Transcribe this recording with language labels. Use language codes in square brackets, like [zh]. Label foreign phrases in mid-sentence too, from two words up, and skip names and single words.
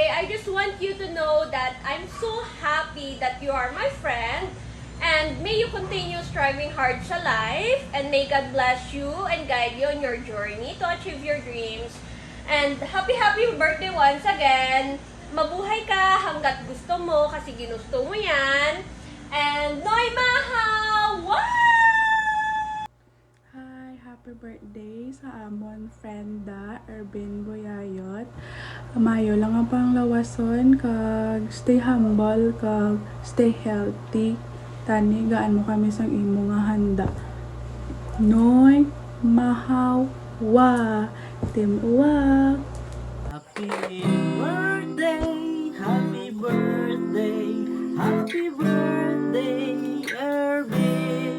[en] I just want you to know that I'm so happy that you are my friend, and may you continue striving hard sa life, and may God bless you and guide you on your journey to achieve your dreams. And happy birthday once again! [tl] Mabuhay ka hanggat gusto mo kasi ginusto mo yan. [en] And Noy Mahaw! Wow! Happy birthday [hil] sa amon frienda [en] Ervin Buyayot. [hil] Mayo lang ang panglawason, kag [en] stay humble, [hil] kag [en] stay healthy. [hil] Tani gaan mo kami sang imo nga handa. Noy Mahaw wa Team Uwak. [en] Happy birthday, happy birthday, happy birthday, Ervin.